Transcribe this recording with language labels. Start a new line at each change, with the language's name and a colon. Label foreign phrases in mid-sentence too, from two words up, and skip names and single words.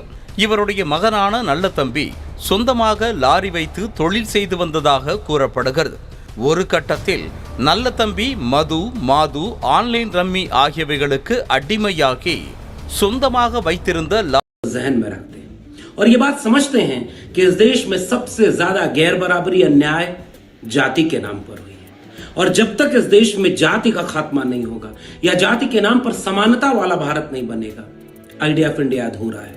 Tamil: இவருடைய மகனான நல்ல தம்பி சொந்தமாக லாரி வைத்து தொழில் செய்து வந்ததாக கூறப்படுகிறது. ஒரு கட்டத்தில் நல்ல தம்பி மாது
English: online rummy
Tamil: ஆகியவைகளுக்கு அடிமையாகி சொந்தமாக வைத்திருந்த
Hindi: जहन में रखते हैं और ये बात समझते हैं कि इस देश में सबसे ज्यादा गैर बराबरी अन्याय जाति के नाम पर हुई है और जब तक इस देश में जाति का खात्मा नहीं होगा या जाति के नाम पर समानता वाला भारत नहीं बनेगा,
English: idea of India
Hindi: अधूरा है।